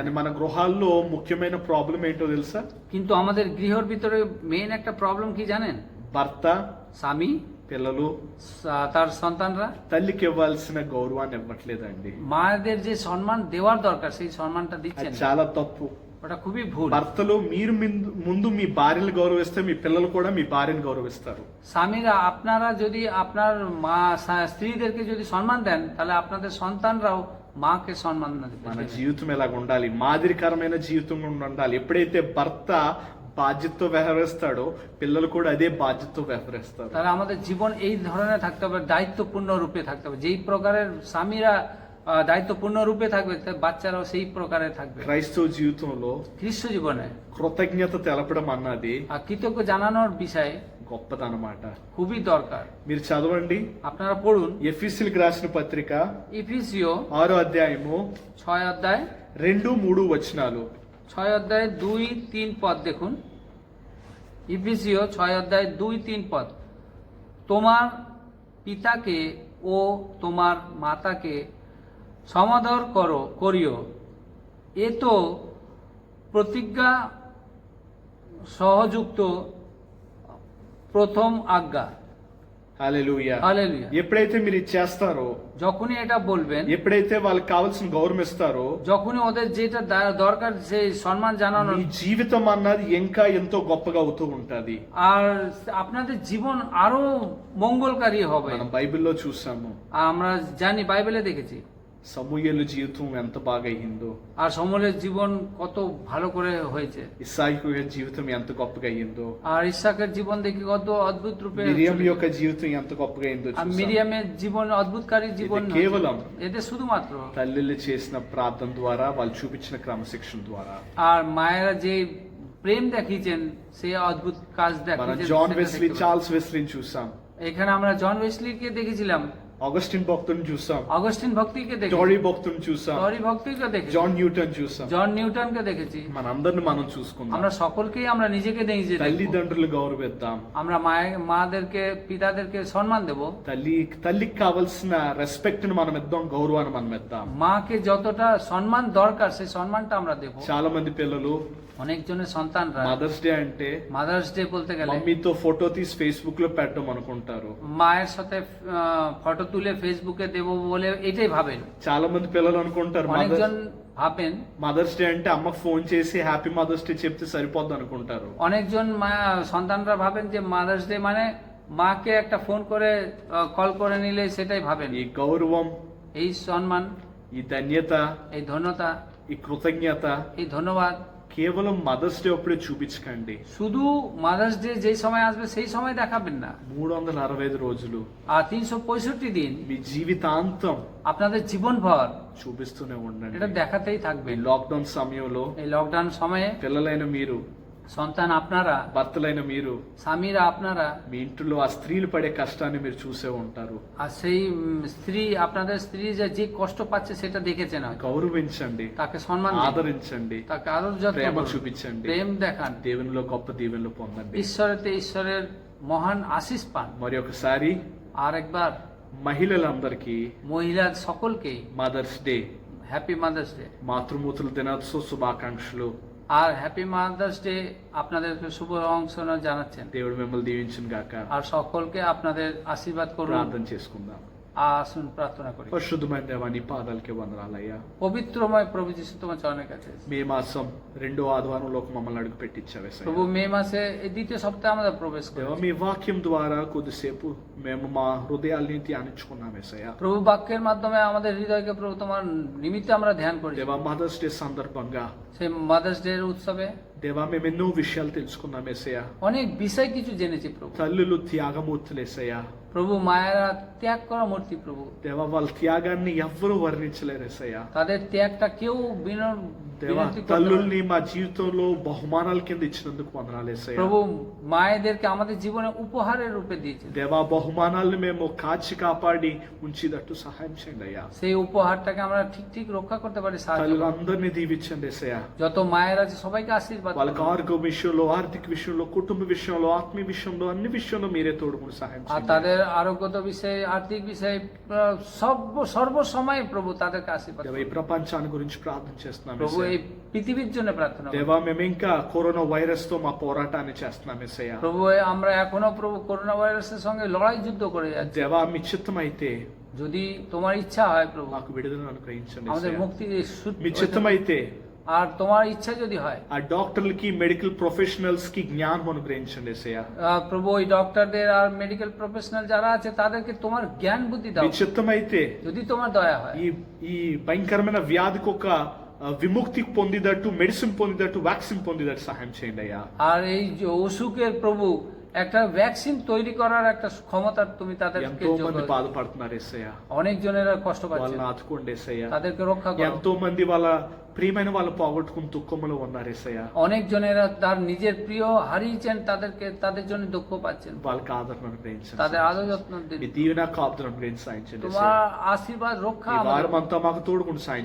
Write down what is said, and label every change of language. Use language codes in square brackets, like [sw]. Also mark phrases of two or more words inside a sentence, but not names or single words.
[te] కానీ మన గృహాల్లో ముఖ్యమైన ప్రాబ్లం ఏంటో తెలుసా? [bn] কিন্তু আমাদের গৃহের ভিতরে মেইন একটা প্রবলেম কি জানেন? [te] భర్త, [bn] স্বামী, [te] పిల్లలు [bn] তার সন্তানরা [te] తల్లికి ఇవ్వాల్సిన గౌరవాన్ని ఇవ్వట్లేదండి. [bn] মায়েদের যে সম্মান দেওয়ার দরকার সেই সম্মানটা [te] అది [bn] দিচ্ছেন না। [te] చాలా తప్పు. [bn] ওটা খুবই ভুল। [te] భర్తలు మీరు ముందు మీ భార్యను గౌరవిస్తే మీ పిల్లలు కూడా మీ భార్యను గౌరవిస్తారు. [bn] স্বামীরা আপনারা যদি আপনার মা স্ত্রীদেরকে যদি সম্মান দেন তাহলে আপনাদের সন্তানরাও మాకే সম্মান [te] మన జీవితం ఎలాగ ఉండాలి? మాదిరికరమైన జీవితం ఉండాలి. ఎప్పుడైతే భర్త బాధ్యతతో వ్యవహరిస్తాడో పిల్లలు కూడా అదే బాధ్యతతో వ్యవహరిస్తారు. [bn] তাহলে আমাদের জীবন এই ধরনের থাকতে হবে, দায়িত্বপূর্ণ রূপে থাকতে হবে। যেই প্রকারের স্বামীরা দায়িত্বপূর্ণ রূপে থাকবে বাচ্চারাও সেই প্রকারে থাকবে। [te] క్రైస్తవ జీవితంలో [bn] খ্রিস্ট জীবনে [te] కృతజ్ఞత తెలపడం అన్నది [bn] আর কৃতজ্ঞ জানানোর বিষয়ে [te] గొప్పదన్నమాట. [bn] খুবই দরকার। [te] మీరు చదవండి, [bn] আপনারা পড়ুন [te] ఎఫెసీయులకు రాసిన పత్రిక [bn] ইফিসীয় [te] 6వ అధ్యాయము [bn] 6 অধ্যায় [te] 2-3 వచనాలు. [bn] 6 অধ্যায় 2-3 পদ দেখুন। ইফিসীয় 6 অধ্যায় 2-3 পদ। তোমার পিতাকে ও তোমার মাতাকে সমাদর করিও, এ তো প্রতিজ্ঞা সহযুক্ত প্রথম আজ্ঞা। [te] హల్లెలూయా. [bn] হালেলুয়া। [te] ఎప్పుడైతే మీరు ఇది చేస్తారో, [bn] যখনই এটা বলবেন, [te] ఎప్పుడైతే వాళ్ళకి కావాల్సిన గౌరవం ఇస్తారో, [bn] যখনই ওদের যেটা দরকার সেই সম্মান জানানো, [te] మీ జీవితం అన్నది ఇంకా ఎంతో గొప్పగా అవుతూ ఉంటది. [bn] আর আপনাদের জীবন আরো মঙ্গলকারী হবে। [te] మనం బైబిల్లో చూసాము [bn] আর আমরা জানি, বাইবেলে দেখেছি [te] సమూయేలు జీవితం ఎంత బాగా అయ్యిందో, [bn] আর সমলের জীবন কত ভালো করে হয়েছে, [te] ఇస్సాకు జీవితం ఎంత గొప్పగా అయ్యిందో, [bn] আর ইসাকের জীবন দেখি কত অদ্ভুত রূপে, [te] మిరియం యొక్క జీవితం ఎంత గొప్పగా అయిందో [bn] আর [te] చూసాం. [bn] মিরিয়ামের জীবন অদ্ভুতকারী জীবন [te] ఇది కేవలం [bn] এতে শুধুমাত্র [te] తల్లిళ్ళు చేసిన ప్రార్థన ద్వారా, వాళ్ళు చూపించిన క్రమశిక్షణ ద్వారా. [bn] আর মায়েরা যে প্রেম দেখিয়েছেন সেই অদ্ভুত কাজ [te] మనం [bn] দেখিয়েছেন। [te] జాన్ [bn] সেটা [te] వెస్లీ, [bn] দেখতে পাই। [te] చార్ల్స్ వెస్లీని చూసాం, [bn] এখানে আমরা জন ওয়েসলিকে দেখেছিলাম, [te] ఆగస్టిన్ భక్తుని చూసాం, [bn] অগস্টিন ভক্তিকে দেখেছি, [te] టోరీ భక్తుని చూసాం, [bn] টরি ভক্তিকে দেখেছি, [te] జాన్ న్యూటన్ చూసాం. [bn] জন নিউটনকে দেখেছি। [te] మనందరిని మనం చూసుకుందాం. [bn] আমরা সকলকেই আমরা নিজেকে দেখেছি। [te] తల్లిదండ్రులు గౌరవిద్దాం. [bn] আমরা মাদেরকে পিতাদেরকে সম্মান দেব। [te] తల్లికి కావాల్సిన రెస్పెక్ట్ ని మనం ఇద్దాం, గౌరవాన్ని మనం ఇద్దాం. [bn] মাকে যতটা সম্মান দরকার সেই সম্মানটা আমরা দেব। [te] చాలా మంది పిల్లలు [bn] অনেকজনের সন্তানরা [te] మదర్స్ డే అంటే [bn] মাদার্স ডে বলতে গেলে [te] మమ్మీతో ఫోటో తీసి ఫేస్బుక్ లో పెట్టడం అనుకుంటారు. [bn] মায়ের সাথে ফটো তুলে ফেসবুকে দেব বলে এটাই ভাবেন। [te] చాలా మంది పిల్లలు అనుకుంటారు [bn] অনেকজন ভাবেন [te] మదర్స్ డే అంటే అమ్మకు ఫోన్ చేసి [en] Happy Mother's Day [te] చెప్తే సరిపోద్ది అనుకుంటారు. [bn] অনেকজন সন্তানরা ভাবেন যে মাদার্স ডে মানে মাকে একটা ফোন করে কল করে নিলে সেটাই ভাবেন। [te] ఈ గౌరవం, [bn] এই সম্মান, [te] ఈ ధన్యత, [bn] এই ধন্যতা, [te] ఈ కృతజ్ఞత [bn] এই ধন্যবাদ [te] కేవలం మదర్స్ డే అప్పుడే చూపించకండి. [bn] শুধু মাদার্স ডে যেই সময় আসবে সেই সময় দেখাবেন না। [te] 365 రోజులు [bn] আর 365 দিন [te] మీ జీవితాంతం [bn] আপনাদের জীবনভর [te] చూపిస్తూనే ఉండండి. [bn] এটা দেখাতেই থাকবে। [te] ఈ లాక్డౌన్ సమయంలో [bn] এই লকডাউন সময়ে [te] పిల్లలైన మీరు, [bn] সন্তান আপনারা, [te] భర్తలైన మీరు, [bn] স্বামীরা আপনারা, [te] మీ ఇంట్లో ఆ స్త్రీలు పడే కష్టాన్ని మీరు చూసే ఉంటారు. [bn] আর সেই স্ত্রী, আপনাদের স্ত্রী যে কষ্ট পাচ্ছে সেটা দেখেছেন হয়তো। [te] గౌరవించండి, [bn] তাকে সম্মান দিন, [te] ఆదరించండి, [bn] তাকে আদর যত্ন [te] ప్రేమ [bn] করুন, [te] చూపించండి, [bn] প্রেম দেখান, [te] దేవునిలో గొప్ప దీవెనలు పొందండి. [bn] ঈশ্বরের মহান আশিস পান। [te] మరి ఒకసారి [bn] আর একবার [te] మహిళలందరికీ [bn] মহিলা সকলকে [te] మదర్స్ డే, [en] Happy Mother's Day. [te] మాతృమూర్తుల దినోత్సవ శుభాకాంక్షలు। [bn] আর [en] Happy Mother's Day [bn] আপনাদেরকে শুভ অংশনা জানাচ্ছেন। [te] దేవుడు మిమ్మల్ని దీవించును గాక। [bn] আর সকলকে আপনাদের আশীর্বাদ করুন। [te] ప్రార్థన చేసుకుందాం। [bn] আসুন প্রার্থনা করি। [te] పరిశుద్ధమైన దేవా, నీ పాదాలకే వందనాలయ్యా। [bn] পবিত্রময় প্রভু যিশু তোমার চরণের কাছে এসেছি। [te] మే మాసం 2వ ఆదివారంలోకి మమ్మల్ని అడుగు పెట్టించావేసయ్యా। [bn] প্রভু মে মাসে এই দ্বিতীয় সপ্তাহে আমরা প্রবেশ [te] దేవా, [bn] করি। [te] మీ వాక్యం ద్వారా కొద్దిసేపు మేము మా హృదయాల్ని ధ్యానించుకున్నామేసయ్యా। [bn] প্রভু বাক্যের মাধ্যমে আমাদের হৃদয়কে প্রভু তোমার নিমিত্তে আমরা ধ্যান করি। [te] దేవా, మదర్స్ డే సందర్భంగా [bn] সেই মাদার্স ডে উৎসবে [te] దేవా మేము ఎన్నో విషయాలు తెలుసుకున్నామేసయ్యా। [bn] অনেক বিষয় কিছু জেনেছি প্রভু। [te] తల్లులు త్యాగమూర్తులేసయ్యా। [bn] প্রভু মায়েরা ত্যাগ করা মূর্তি প্রভু। [te] దేవా, వాళ్ళ త్యాగాన్ని ఎవ్వరూ వర్ణించలేరేసయ్యా। [bn] তাদের ত্যাগটা কেউ [te] దేవా, [bn] বিনতি করতে পারে না। [te] తల్లుల్ని మా జీవితంలో బహుమానాల కింద ఇచ్చినందుకు వందనాలేసయ్యా। [bn] প্রভু মায়েদেরকে আমাদের জীবনে উপহারের রূপে দিয়েছেন। [te] దేవా, బహుమానాలను మేము కాచి కాపాడి ఉంచినట్టు సహాయం చేయండి అయ్యా। [bn] সেই উপহারটাকে আমরা ঠিক ঠিক রক্ষা করতে পারি সাহায্য করুন। [te] తల్లులందరినీ దీవించండి యేసయ్యా। [bn] যত మాয়েরা আছে সবাইকে ఆశీర్వాদ [te] వాళ్ళకి [bn] করুন। [te] ఆరోగ్య విషయంలో, ఆర్థిక విషయంలో, కుటుంబ విషయంలో, ఆత్మీయ విషయంలో, అన్ని విషయంలో మీరే తోడుకుని సహాయం [bn] আর [te] చేయండి। [bn] তাদের আরোগ্যত বিষয়ে আর্থিক বিষয়ে সর্বসময় প্রভু তাদেরকে আশীর্বাদ [te] దేవా, [bn] করুন। [te] ఈ ప్రపంచాన్ని గురించి ప్రార్థన చేస్తున్నాం [bn] প্রভু [te] యేసయ్యా। [bn] এই পৃথিবীর জন্য প্রার্থনা করুন। [te] దేవా, మేము ఇంకా కరోనా వైరస్ తో మా పోరాటాన్ని చేస్తున్నాం యేసయ్యా। [bn] প্রভু আমরা এখনো প্রভু করোনা ভাইরাসের সঙ্গে লড়াই যুদ্ধ করে যাচ্ছি। [te] దేవా, మీ చిత్తం అయితే [bn] যদি তোমার ইচ্ছা হয় প্রভু [te] మాకు విడుదలను అనుగ్రహించండి [bn] আমাদের [te] యేసయ్యా। [bn] মুক্তি [te] మీ చిత్తం అయితే [bn] আর তোমার ইচ্ছা যদি হয় [te] ఆ డాక్టర్లకి, [en] medical professionals [te] కి జ్ఞానం అనుగ్రహించండి యేసయ్యా। [bn] প্রভু ওই ডক্টরদের আর [en] medical professional [bn] যারা আছে তাদেরকে তোমার জ্ঞান বুদ্ধি দাও [te] మీ చిత్తం అయితే [bn] যদি তোমার দয়া হয়। [te] ఈ ఈ భయంకరమైన వ్యాధికి ఒక విముక్తి పొందినట్టు, మెడిసిన్ పొందినట్టు, వ్యాక్సిన్ పొందినట్టు సహాయం చేయండి అయ్యా। [bn] আর এই যে অসুখের প্রভু একটা ভ্যাকসিন তৈরি করার একটা ক্ষমতা তুমি তাদেরকে [te] ఎంతో మంది [bn] যোগাও। [te] బాధపడుతున్నారు యేసయ్యా। [bn] অনেক জনেরা কষ্ট পাচ্ছে, [te] వాళ్ళని ఆదుకోండి యేసయ్యా। [bn] তাদেরকে রক্ষা করো। [te] ఎంతో మంది వాళ్ళ ప్రియమైన వాళ్ళు పోగొట్టుకుని దుఃఖంలో ఉన్నారు యేసయ్యా। [bn] অনেক জনেরা তার নিজের প্রিয় হারিয়েছেন, তাদের জন্য দুঃখ পাচ্ছেন। [te] వాళ్ళకి ఆదరణ అనుగ్రహించండి। [bn] তাদের আদর যত্ন দিন। [te] మీ దీవెన కాపుదల అనుగ్రహించి సాయం చేయండి [bn] তোমার [te] యేసయ్యా। [bn] আশীর্বাদ রক্ষা [te] ఈ [bn] আমাদের [te] వారం అంతా మాకు తోడుకుని సాయం